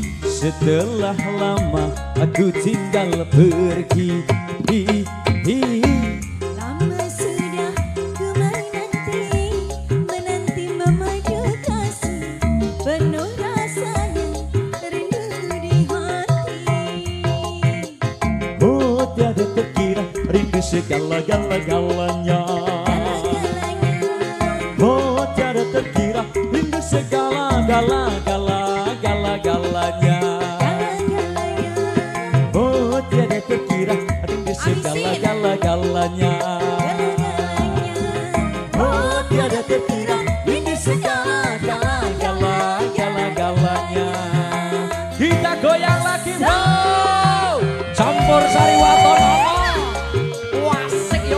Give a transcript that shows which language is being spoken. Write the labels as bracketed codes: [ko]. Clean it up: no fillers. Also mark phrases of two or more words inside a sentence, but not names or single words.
[id] Setelah lama aku tinggal pergi. Lama sudah ku menanti memadu kasih, penuh rasanya rindu di hati. Oh tiada terkira rindu segala-galanya. Oh tiada terkira rindu segala-galanya. Oh tiada terkira rindu segala-galanya. Oh tiada terkira rindu segala-galanya. Kita goyang lagi wow. [jv] Campur sari watono. Wasik yo.